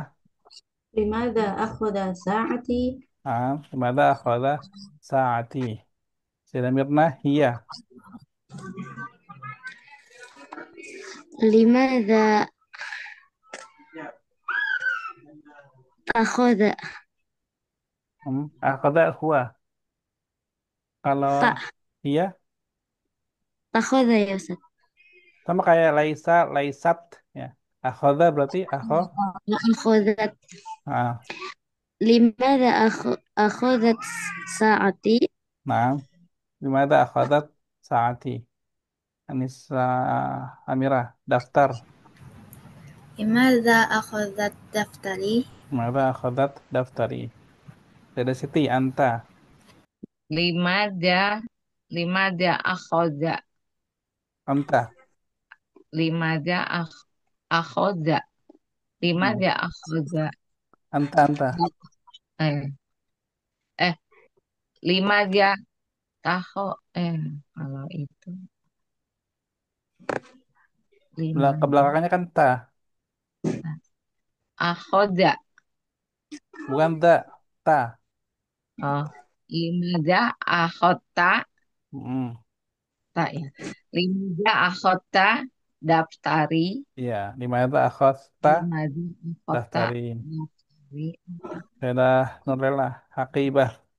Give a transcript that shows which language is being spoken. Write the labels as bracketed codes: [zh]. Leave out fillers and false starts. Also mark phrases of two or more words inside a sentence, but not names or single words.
[ar] لماذا أخذ ساعتي? لماذا أخذ ساعتي. Sayyidah Mirna, hiya. لماذا أخذ أخذ هو. [id] Kalau tak [ar] hiya أخذ يا أستاذ [id] sama kayak [ar] ليس، ليست [id] ya. Akhadha berarti [ar] أخذت ah, لماذا أخذت ساعتي nah, لماذا أخذت ساعتي. Anissa Amirah, daftar. لماذا أخذت دفتري؟ لماذا أخذت دفتري. Sayyidah Siti, anta. لماذا، لماذا أخذ, Anta. لماذا أخذ, Hmm. لماذا أخذ. Anta. Eh, eh, لماذا تهو. [id] Kalau itu Ke [ar] limada [id] belakangnya kan ta, [ar] akhoda. [id] bukan da, ta. [ar] Oh, لماذا أخذت, Hmm. [id] tak ya. [ar] لماذا أخذت دفتري, Iya, لماذا أخذت لماذا أخذت daftarin. daftari. Sayyidah Nurlela, Haqibah.